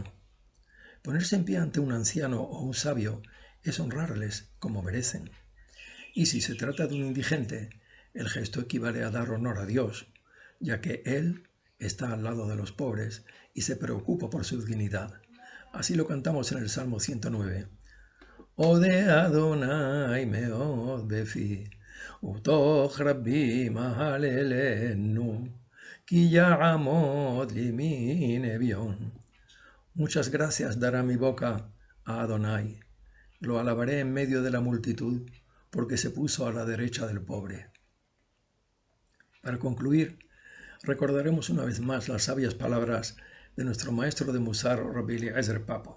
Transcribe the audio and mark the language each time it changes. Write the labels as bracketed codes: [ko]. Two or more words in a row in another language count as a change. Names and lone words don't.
[es] Ponerse en pie ante un anciano o un sabio es honrarles como merecen. Y si se trata de un indigente, el gesto equivale a dar honor a Dios, ya que Él está al lado de los pobres y se preocupa por su dignidad. Así lo cantamos en el Salmo 109. [he] אודה אדני מאד בפי ובתוך רבים אהללנו כי יעמד לימין אביון. [es] Muchas gracias dará mi boca a Adonai. Lo alabaré en medio de la multitud, porque se puso a la derecha del pobre. Para concluir, recordaremos una vez más las sabias palabras de nuestro maestro de Musar, Rabbi Eliezer Papo.